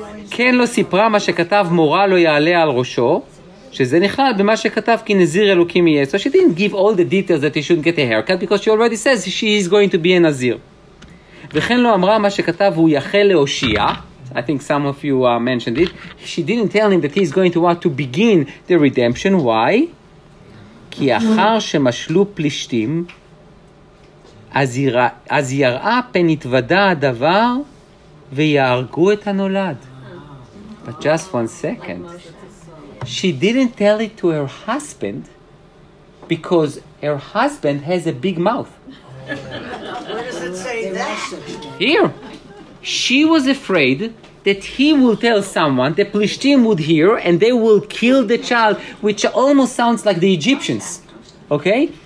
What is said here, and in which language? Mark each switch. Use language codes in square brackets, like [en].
[he] כן לא סיפרה מה שכתב מורה לא יעלה על ראשו, שזה נכלל במה שכתב כי נזיר אלוקים יהיה. [en] So she didn't give all the details that he shouldn't get a haircut because she already says she is going to be a nazir. [he] וכן לא אמרה מה שכתב הוא יחל להושיע. [en] I think some of you mentioned it. She didn't tell him that he is going to want to begin the redemption. Why? [he] כי אחר שמשלו פלישתים, אז יראה פן התוודע הדבר ויהרגו את הנולד. [en] But just 1 second. She didn't tell it to her husband because her husband has a big mouth. Where does it say that? Here. She was afraid that he will tell someone, the Plishtim would hear, and they will kill the child, which almost sounds like the Egyptians. Okay?